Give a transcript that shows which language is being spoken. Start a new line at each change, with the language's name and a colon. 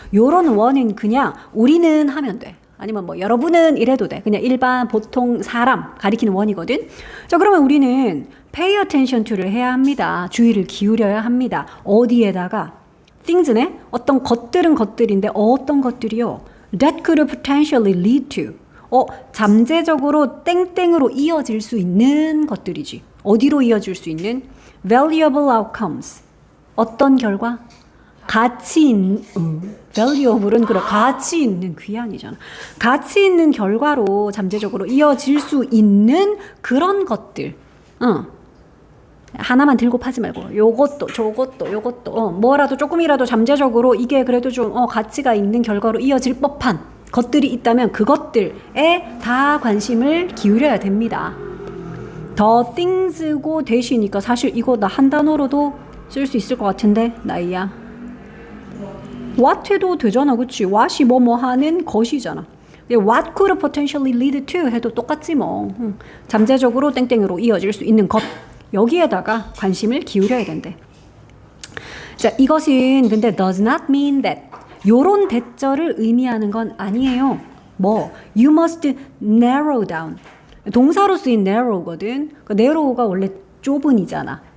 Korean: 요런 one은 그냥 우리는 하면 돼. 아니면 뭐 여러분은 이래도 돼. 그냥 일반 보통 사람 가리키는 one이거든. 자, 그러면 우리는
English: pay attention to
Korean: 를 해야 합니다. 주의를 기울여야 합니다. 어디에다가? things네? 어떤 것들은 것들인데 어떤 것들이요?
English: that could potentially lead to.
Korean: 잠재적으로 땡땡으로 이어질 수 있는 것들이지. 어디로 이어질 수 있는?
English: valuable outcomes.
Korean: 어떤 결과? 가치 있는 valuable은 그래 가치 있는 귀한이잖아. 가치 있는 결과로 잠재적으로 이어질 수 있는 그런 것들. 하나만 들고 파지 말고 요것도 저것도 요것도 뭐라도 조금이라도 잠재적으로 이게 그래도 좀 가치가 있는 결과로 이어질 법한 것들이 있다면 그것들에 다 관심을 기울여야 됩니다. the things고 대시니까 사실 이거 나 한 단어로도 쓸 수 있을 것 같은데 나이야. what 해도 되잖아, 그치? what이 뭐뭐 하는 것이잖아.
English: what could potentially lead to 해도 똑같지 뭐.
Korean: 잠재적으로 땡땡으로 이어질 수 있는 것. 여기에다가 관심을 기울여야 된대. 자, 이것은 근데
English: does not mean that
Korean: 요런 대절을 의미하는 건 아니에요.
English: 뭐 you must narrow down.
Korean: 동사로 쓰인 narrow거든. 그 narrow가 원래 좁은이잖아.